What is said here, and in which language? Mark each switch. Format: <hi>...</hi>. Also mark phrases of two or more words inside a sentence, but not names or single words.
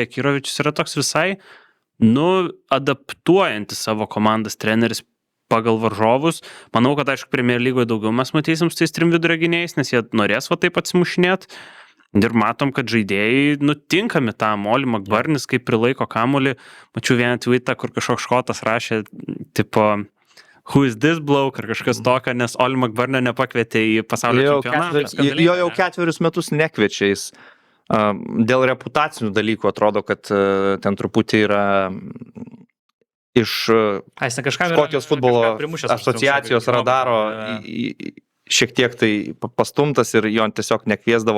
<lt>Jakirovičius yra toks visai, adaptuojantis savo komandas treneris pagal varžovus. Manau, kad aišku, Premier lygoje daugiau mes matysim su tais 3 vidurio gynėjais, nes jie norės taip atsimušinėti. Ir matom, kad žaidėjai tinkami tam. Oli McBurnis, kaip prilaiko kamuolį. Mačiau vieną tweetą, kur kažkoks škotas rašė, tipo,</lt> <en>who is this bloke</en> <lt>ar kažkas tokio, nes Oli McBurney nepakvietė į pasaulio čempionatą. Jo 4 metus nekviečia jis. Dėl reputacinių dalykų atrodo, kad ten truputį yra iš Škotijos futbolo asociacijos radaro šiek tiek tai pastumtas ir jo tiesiog nekviesdavo.</lt>